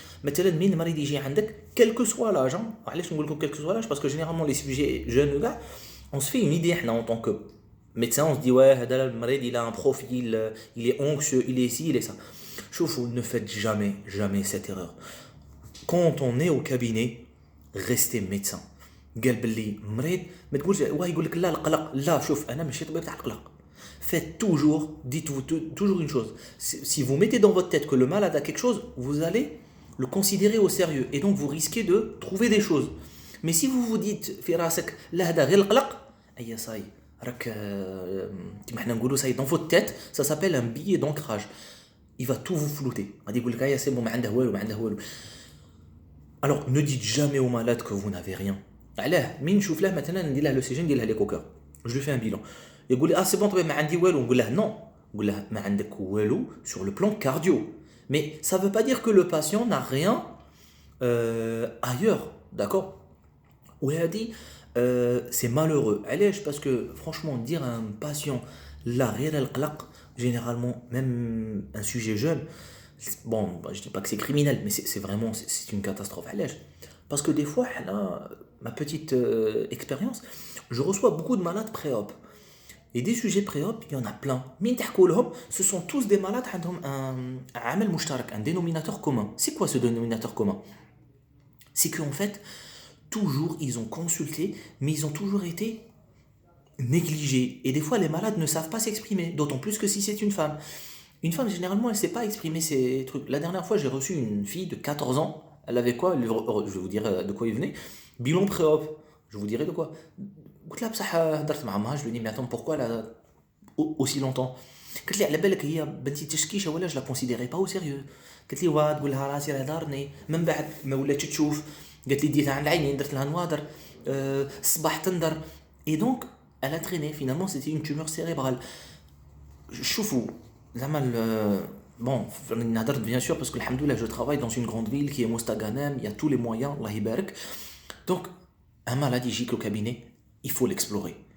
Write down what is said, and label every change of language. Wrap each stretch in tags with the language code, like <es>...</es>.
<ar>مثلا مين مريض يجي عندك,</ar> <fr>quel que soit l'âge, hein.</fr> <ar>علاش نقول لكم</ar> <fr>quel que soit l'âge, parce que généralement les sujets jeunes là, on se fait une idée en tant que médecin, on se dit ouais,</fr> <ar>هذا المريض</ar> <fr>il a un profil, il est anxieux, il est ci, il est ça.</fr> <ar>شوفوا,</ar> <fr>ne faites jamais cette erreur. Quand on est au cabinet, restez médecin.</fr> <ar>قال باللي مريض ما تقولش واه يقول لك لا القلق, لا شوف انا ماشي طبيب تاع القلق.</ar> <fr>Faites toujours, dites-vous toujours une chose. Si vous mettez dans votre tête que le malade a quelque chose, vous allez le considérer au sérieux. Et donc vous risquez de trouver des choses. Mais si vous vous dites,</fr> <ar>في راسك لا هذا غير القلق, أي صاي راك كيما حنا نقولوا صاي</ar> <fr>dans votre tête, ça s'appelle un billet d'ancrage. Il va tout vous flouter.</fr> <ar>غادي يقول لك</ar> <fr>c'est bon,</fr> <ar>ما عنده والو.</ar> <fr>Alors ne dites jamais au malade que vous n'avez rien.</fr> <ar>علاه مين نشوف له مثلا ندير له لو سي جي ندير له لي كوكر,</ar> <fr>je lui fais un bilan.</fr> <ar>يقول لي سي بون طبيب ما عندي والو, نقول له</ar> <fr>non,</fr> <ar>نقول له ما عندك والو</ar> <fr>sur le plan cardio. Mais ça veut pas dire que le patient n'a rien ailleurs, d'accord?</fr> <ar>وهذه</ar> <fr>c'est malheureux.</fr> <ar>علاش?</ar> <fr>parce que franchement dire à un patient</fr> <ar>لا غير القلق,</ar> <fr>généralement même un sujet jeune, bon je dis pas que c'est criminel, mais c'est vraiment c'est une catastrophe.</fr> <ar>علاش?</ar> <fr>parce que des fois là, ma petite expérience, je reçois beaucoup de malades pré-op. Et des sujets pré-op, il y en a plein. Mais ce sont tous des malades qui ont un dénominateur commun. C'est quoi ce dénominateur commun? C'est qu'en fait, toujours ils ont consulté, mais ils ont toujours été négligés. Et des fois, les malades ne savent pas s'exprimer, d'autant plus que si c'est une femme. Une femme, généralement, elle ne sait pas exprimer ces trucs. La dernière fois, j'ai reçu une fille de 14 ans. Elle avait quoi? Je vais vous dire de quoi il venait. Bilan pré-op. Je vous dirai de quoi.</fr> <ar>قلت لها بصح هضرت مع امها,</ar> <fr>je lui dis mais attends, pourquoi là aussi longtemps?</fr> <ar>قالت لي على بالك هي بنتي تشكيشه ولا</ar> <fr>je la considérais pas au sérieux.</fr> <ar>قالت لي واه تقول لها راسي راه دارني, من بعد ما ولاتش تشوف, قالت لي ديتها عند العينين, درت لها نوادر, الصباح تندر.</ar> <fr>Et donc elle a traîné, finalement c'était une tumeur cérébrale.</fr> <ar>شوفوا زعما</ar> <fr>bon,</fr> <ar>نهضر</ar> <fr>bien sûr parce que alhamdoulilah je travaille dans une grande ville qui est Mostaganem, il y a tous les moyens, Allah</fr> <ar>يبارك.</ar> <fr>Donc un malade il gicle au cabinet, il faut l'explorer.</fr>